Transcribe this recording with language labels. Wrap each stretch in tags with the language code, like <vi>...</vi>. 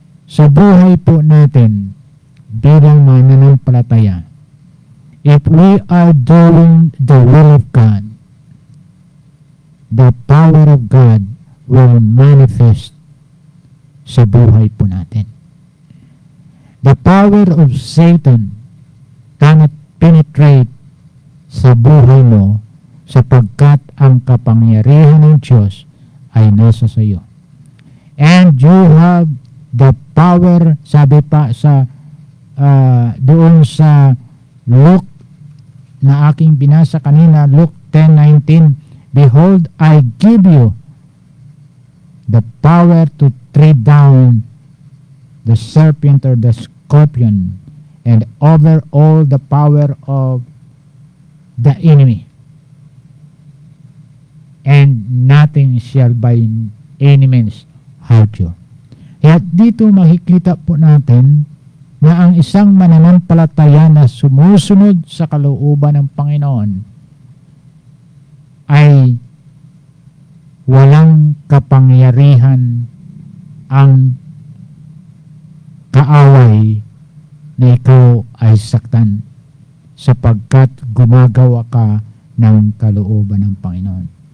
<tl>Sa buhay po natin bilang mananampalataya,</tl> <en>if we are doing the will of God, the power of God will manifest</en> <tl>sa buhay po natin.</tl> <en>The power of Satan cannot penetrate</en> <tl>sa buhay mo sapagkat ang kapangyarihan ng Diyos ay nasa sa iyo.</tl> <en>And you have the power,</en> <tl>sabi pa sa doon sa Luke na aking binasa kanina,</tl> <en>Luke 10:19, behold, I give you the power to tread down the serpent or the scorpion and over all the power of the enemy, and nothing shall by any means hurt you.</en> <tl>Kaya dito makikita po natin na ang isang mananampalataya na sumusunod sa kalooban ng Panginoon ay walang kapangyarihan ang kaaway na ikaw ay saktan sapagkat gumagawa ka ng kalooban ng Panginoon.</tl>